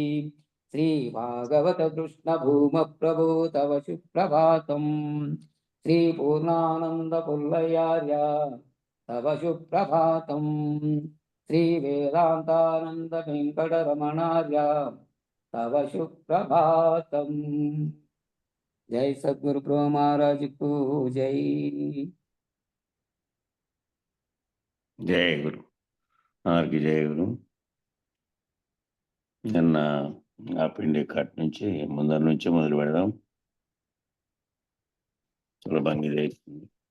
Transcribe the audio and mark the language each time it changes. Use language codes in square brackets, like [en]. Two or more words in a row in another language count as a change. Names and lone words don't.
[sa] श्रीभागवतकृष्णभूमप्रभो तव सुप्रभातम् श्रीपूर्णानन्दपुल्लयार्य तव सुप्रभातम् श्रीवेदान्तानन्दवेङ्कटरमणार्य तव सुप्रभातम्। [hi] जय सद्गुरु प्रभु महाराज को जय। [te] జయ గురు ఆర్కి జయ గురు. నిన్న ఆ పిండి కట్ నుంచి ముందర నుంచి మొదలు పెడదాం, సులభంగా ఇది అవుతుంది.